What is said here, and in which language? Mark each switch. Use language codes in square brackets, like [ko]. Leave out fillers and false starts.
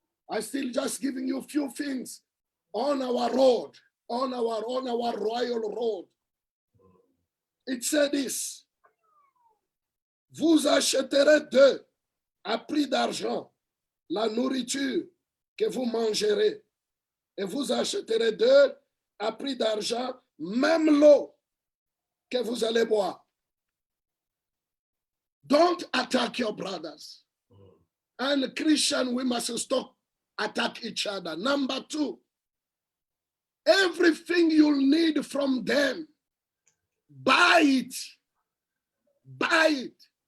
[en] I still just giving you a few things on our road, on our royal road. It said this. [fr] Vous achèterez d'eux à prix d'argent la nourriture que vous mangerez. Et vous achèterez d'eux à prix d'argent même l'eau que vous allez boire. [en] Don't attack your brothers. And Christian, we must stop attack each other. Number 2, everything you'll need from them, buy it. Buy it.